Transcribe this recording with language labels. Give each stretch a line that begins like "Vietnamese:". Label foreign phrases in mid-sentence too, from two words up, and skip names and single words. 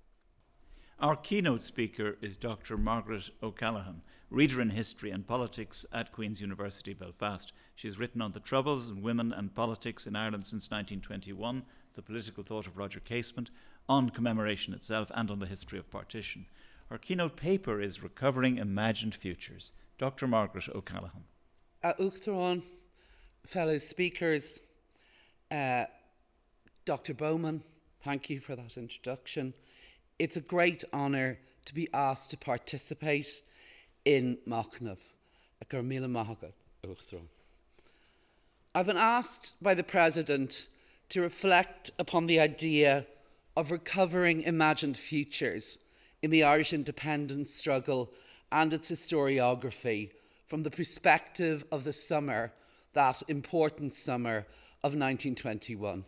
English: Our keynote speaker is Dr. Margaret OCallaghan, reader in history and politics at Queen's University Belfast. She has written on the Troubles and women and politics in Ireland since 1921, the political thought of Roger Casement, on Commemoration itself, and on the history of partition. Her keynote paper is Recovering Imagined Futures. Dr. Margaret OCallaghan. Uachtaráin, fellow speakers, Dr. Bowman, thank you for that introduction. It's a great honour to be asked to participate in Machnamh. I've been asked by the President to reflect upon the idea of recovering imagined futures in the Irish independence struggle and its historiography from the perspective of the summer, that important summer of 1921.